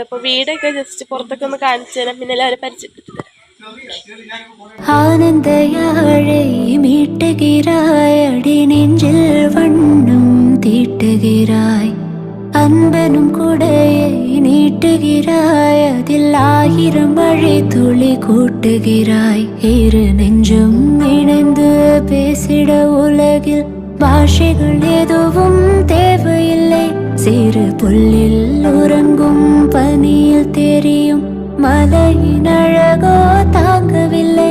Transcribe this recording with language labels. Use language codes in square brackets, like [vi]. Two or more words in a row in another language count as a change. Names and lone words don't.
[ml] അപ്പോൾ വീടൊക്കെ ജസ്റ്റ് പുറത്തൊക്കെ ഒന്ന് കാണിച്ചു തരാം, പിന്നെ എല്ലാവരും പരിചയപ്പെടുത്തി തരാം. [ta] ஆனந்தயாழை மீட்டுகிறாய், அடி நெஞ்சில் வண்ணம் தீட்டுகிறாய், அன்பெனும் குடையை நீட்டுகிறாய், அதில் 1000 മഴை துளி கூட்டுகிறாய். இரு நெஞ்சும் இணைந்து பேசிட உலகில் பாஷைகள் எதுவும் தேவையில்லை. சிறு புல்லில் உறங்கும் பனியில் தெரியும் மலையின் அழகோ தாங்கவில்லை.